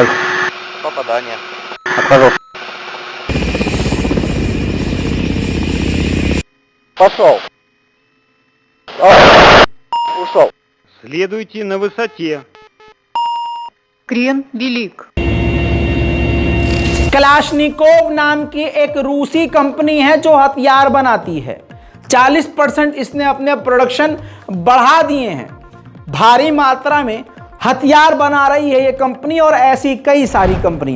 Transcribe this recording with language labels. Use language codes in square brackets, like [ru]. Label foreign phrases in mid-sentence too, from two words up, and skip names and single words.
[ru] Попадание. Отхожу. Пошел. Ушел. Следуйте на высоте. Крен велик. [hi] कलाशनिकोव नाम की एक रूसी कंपनी है जो हथियार बनाती है। 40% इसने अपने प्रोडक्शन बढ़ा दिए हैं। भारी मात्रा में हथियार बना रही है ये कंपनी और ऐसी कई सारी कंपनियां।